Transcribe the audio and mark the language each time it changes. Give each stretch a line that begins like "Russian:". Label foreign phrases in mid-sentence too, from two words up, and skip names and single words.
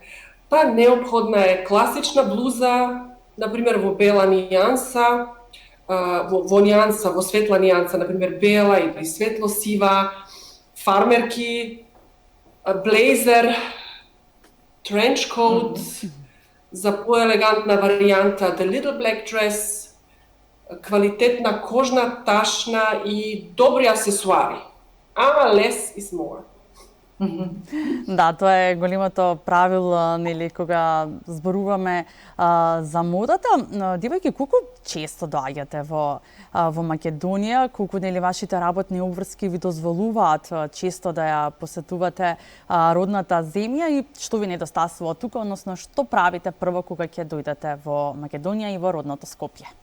Macedonian: Па неопходна е класична блуза, например во бела нијанса, во нијанса, во светла нијанса, например бела или светло сива, фармерки, блейзер,
English: trench coat,
Macedonian: за поелегантна варијанта
English: the little black dress,
Macedonian: квалитетна кожна ташна и добри аксесуари. Ама
English: less is more.
Macedonian: Да, тоа е големото правило, нели, кога зборуваме за модата. Девојки, колку често доаѓате во Македонија, колку нели вашите работни обврски ви дозволуваат често да ја посетувате родната земја и што ви недостасува тука, односно што правите прво кога ќе дојдете во Македонија и во родното Скопје?